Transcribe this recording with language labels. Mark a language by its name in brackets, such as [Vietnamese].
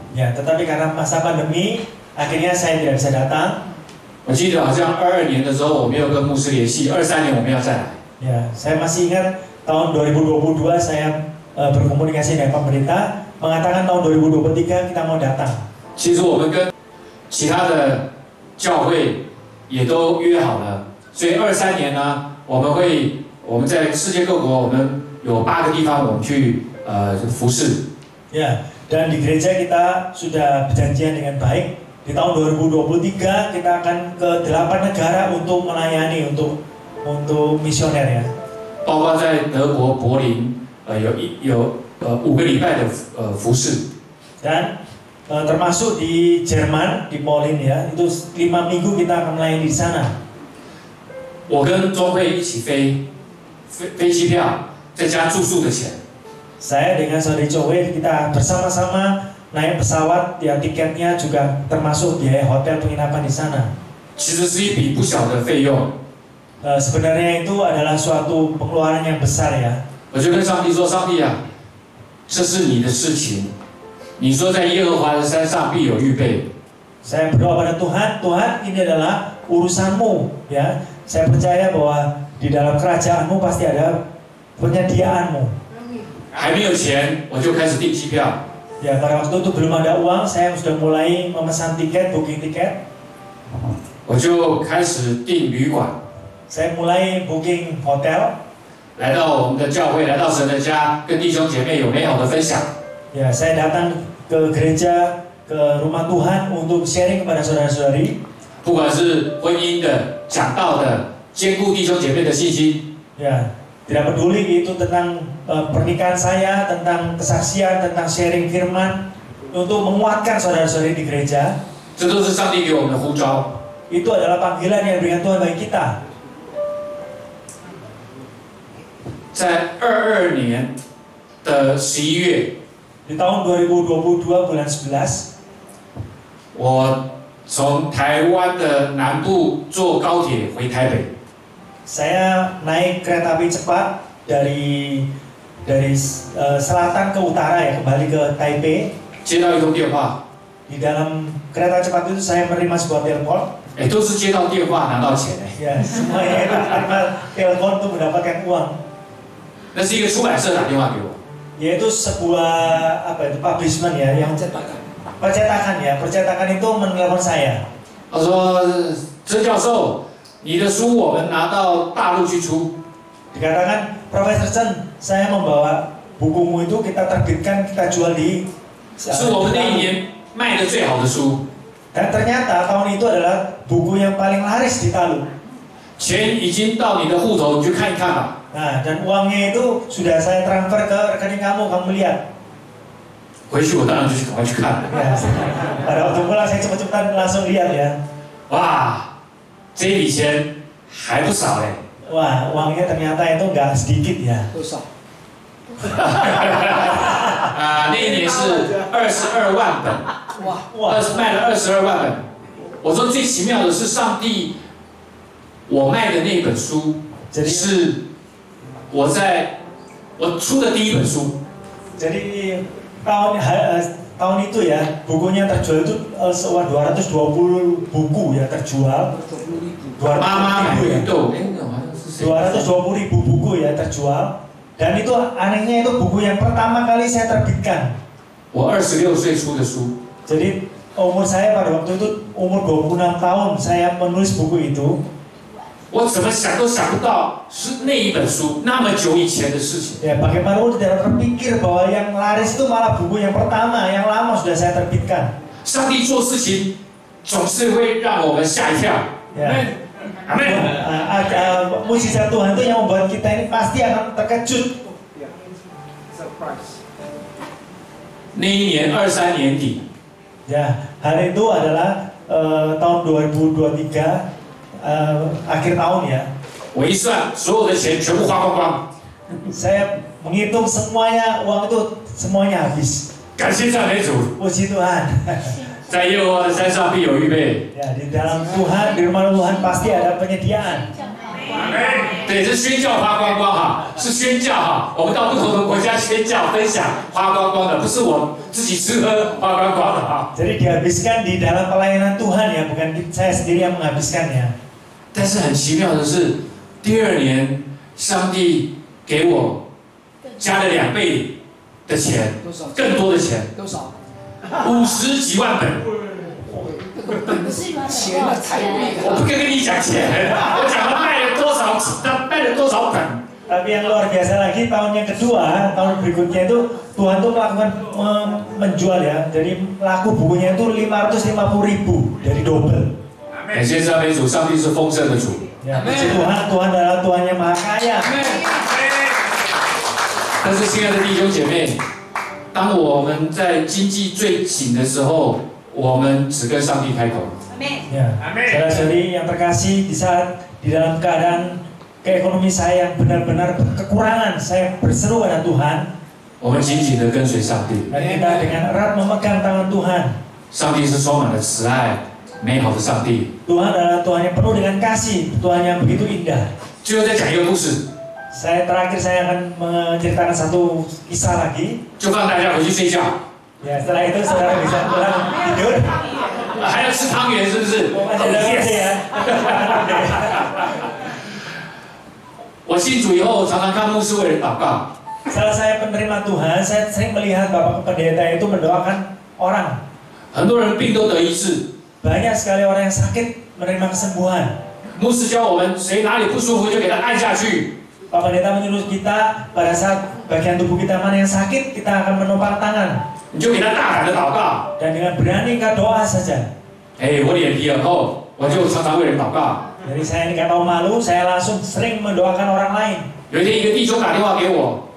[Indonesian] Ya, tetapi karena masa pandemi, akhirnya saya tidak bisa datang. [Chinese] 我记得好像22年的时候，我没有跟牧师联系，23年我们要再来。 [Indonesian] Ya, saya masih ingat tahun 2022 saya berkomunikasi dengan pemerintah mengatakan tahun 2023 kita mau datang. [Chinese] 其实我们跟其他的教会也都约好了，所以23年呢，我们在世界各国，我们有8个地方我们去服侍。 [Indonesian] Ya, dan di gereja kita sudah berjanjian dengan baik. Di tahun 2023 kita akan ke 8 negara untuk melayani untuk misioner ya. [Chinese] 包括在德国柏林，有5个礼拜的服侍。 [Indonesian] Dan termasuk di Jerman, di Berlin ya, itu 5 minggu kita akan melayani di sana. [Chinese] 我跟钟慧一起飞机票，再加住宿的钱。 [Indonesian] Saya dengan saudari Joey kita bersama-sama naik pesawat, ya tiketnya juga termasuk biaya hotel penginapan di sana. [Chinese] 其实是一笔不小的费用。 [Indonesian] Sebenarnya itu adalah suatu pengeluaran yang besar ya. [Chinese] 我就跟上帝说：“上帝啊，这是你的事情。你说在耶和华的山上必有预备。” [Indonesian] Saya berdoa pada Tuhan, Tuhan ini adalah urusanmu ya. Saya percaya bahwa di dalam kerajaanmu pasti ada penyediaanmu. [Chinese] 还没有钱，我就开始订机票。 [Indonesian] Ya pada waktu itu belum ada uang, saya sudah mulai memesan tiket, booking tiket. [Chinese] 我就开始订旅馆。 [Indonesian] Saya mulai booking hotel. [Chinese] 来到我们的教会，来到神的家，跟弟兄姐妹有美好的分享。 [Indonesian] Ya, saya datang ke gereja, ke rumah Tuhan untuk sharing kepada saudara-saudari. [Chinese] 不管是婚姻的、讲道的，兼顾弟兄姐妹的信心。 [Indonesian] Ya, tidak peduli itu tentang pernikahan saya, tentang kesaksian, tentang sharing firman, untuk menguatkan saudara-saudari di gereja. [Chinese] 这都是上帝给我们的呼召。 [Indonesian] Itu adalah panggilan yang diberikan Tuhan bagi kita. [Chinese] 在22年的11月， [Indonesian] Di tahun 2022 bulan 11, [Chinese] 我从台湾的南部坐高铁回台北。 [Indonesian] saya naik kereta api cepat dari selatan ke utara ya, kembali ke Taipei. [Chinese] 接到一通电话， [Indonesian] Di dalam kereta cepat itu saya menerima sebuah telepon. [Chinese] 都是接到电话拿到钱 [Indonesian] Ya, semuanya itu menerima telepon untuk mendapatkan uang. [Chinese] 那是一个出版社打电话给我， [Indonesian] Yaitu sebuah publishment ya, yang percetakan itu menelepon saya. [Chinese] 他说：“曾教授，你的书我们拿到大陆去出。” [Indonesian] Dikatakan, Profesor Chen, saya membawa bukumu itu kita terbitkan, kita jual di. [Chinese] 是我们那一年卖的最好的书。 [Indonesian] Dan ternyata tahun itu adalah buku yang paling laris di Talu. [Chinese] 钱已经到你的户头，你去看一看吧。 [Indonesian] Nah, dan uangnya itu sudah saya transfer ke rekening kamu lihat. [Chinese] 回去我当然就赶快去看了。 [Indonesian] Ya, pada waktu pulang saya cepat-cepat langsung lihat ya. [Chinese] 哇，这一笔钱还不少嘞。 [Indonesian] Wah, uangnya ternyata itu nggak sedikit ya. [Chinese] 那一年是22万本，卖了22万本。我说最奇妙的是上帝，我卖的那本书是我出的第一本书。 [Indonesian] Jadi tahun itu ya, bukunya terjual itu 220 buku ya terjual. [Chinese] 妈妈买绿豆， [Indonesian] 220.000 buku ya terjual. Dan itu anehnya itu buku yang pertama kali saya terbitkan. [Chinese] 我26岁出的书。 [Indonesian] Jadi umur saya pada waktu itu umur 26 tahun saya menulis buku itu. [Chinese] 我怎么想都想不到是那一本书那么久以前的事情。 [Indonesian] Ya, bagaimana aku tidak terpikir bahwa yang laris itu malah buku yang pertama, yang lama sudah saya terbitkan. [Chinese] 上帝做事情总是会让我们吓一跳。 [Indonesian] Ya. [Chinese] 阿门。 [Indonesian] Mujizat Tuhan itu yang membuat kita ini pasti akan terkejut. [Chinese] 那一年23年底， [Indonesian] Ya, hari itu adalah tahun 2023 akhir tahun ya. [Chinese] 我一算，所有的钱全部花光光。 [Indonesian] Saya menghitung semuanya, uang itu semuanya habis. [Chinese] 感谢赞美主， [Indonesian] Puji Tuhan. [Chinese] 在耶和华的山上必有预备。 [Indonesian] Ya, di dalam Tuhan, di rumah Tuhan pasti ada penyediaan. [Chinese] 对，是宣教花光光哈，是宣教哈。我们到不同的国家宣教分享，花光光的，不是我自己吃喝花光光的哈。 [Indonesian] Jadi dihabiskan di dalam pelayanan Tuhan ya, bukan saya sendiri yang menghabiskannya. [Chinese] 但是很奇妙的是，第2年上帝给我加了2倍的钱，更多的钱，多少 50几万本。钱啊，太贵了。我不跟你讲钱，我讲他卖了多少本。 [Indonesian] Tapi yang luar biasa lagi tahun yang kedua, tahun berikutnya itu Tuhan tuh melakukan menjual ya. Jadi laku bukunya itu 550.000, dari double. [Chinese] 感谢赞美主，上帝是丰盛的主。 [Indonesian] Ya, puji Tuhan, Tuhan adalah Tuhan yang maha kaya. [Chinese] 但是，亲爱的弟兄姐妹，当我们在经济最紧的时候，我们只跟上帝开口。 [Indonesian] Ya, saudara-saudari yang terkasih, di saat di dalam keadaan keekonomi saya yang benar-benar kekurangan, saya berseru pada Tuhan. [Chinese] 我们紧紧地跟随上帝。 [Indonesian] Dan kita dengan erat memegang tangan Tuhan. [Chinese] 上帝是充满了慈爱、美好的上帝。 [Indonesian] Tuhan adalah Tuhan yang penuh dengan kasih, Tuhan yang begitu indah. [Chinese] 最后再讲一个故事， [Indonesian] Terakhir saya akan menceritakan satu kisah lagi. [Chinese] 就放大家回去睡觉。 [Indonesian] Ya, setelah itu saudara bisa pulang tidur. [Chinese] 还要吃汤圆是不是？ [Indonesian] Masih ada ide ya. [Chinese] 我信主以后，常常看牧师为人祷告。 [Indonesian] Setelah saya penerima Tuhan, saya sering melihat Bapak Pendeta itu mendoakan orang. [Chinese] 很多人病都得医治， [Indonesian] Banyak sekali orang yang sakit menerima kesembuhan. [Chinese] 牧师教我们，谁哪里不舒服就给他按下去。 [Indonesian] Pak Pendeta menyuruh kita pada saat bagian tubuh kita mana yang sakit, kita akan menopang tangan [Chinese] 你就给他大胆的祷告。 [Indonesian] dan dengan berani kita doa saja. [Chinese] 我脸皮很厚，我就常常为人祷告。 [Indonesian] Jadi saya ini nggak tahu malu, saya langsung sering mendoakan orang lain. [Chinese] 有一天，一个弟兄打电话给我，